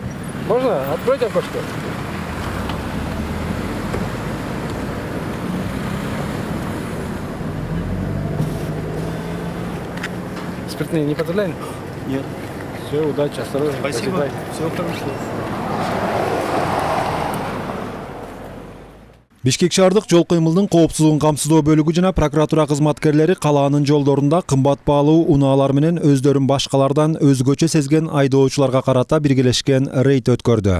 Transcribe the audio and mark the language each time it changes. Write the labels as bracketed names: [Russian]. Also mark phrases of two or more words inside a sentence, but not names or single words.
[Russian] Можно? Откройте окошко. Спиртные не подурляем? Нет. Все, удачи, осторожно. Спасибо. Всего хорошего. [Kyrgyz] Бишкек шаардык жол кыймылынын коопсуздугун камсыздоо бөлүгү жана прокуратура кызматкерлери калаанын жолдорунда кымбат баалуу унаалар менен өздөрүн башкалардан өзгөчө сезген айдоочуларга карата биргелешкен рейд өткөрдү.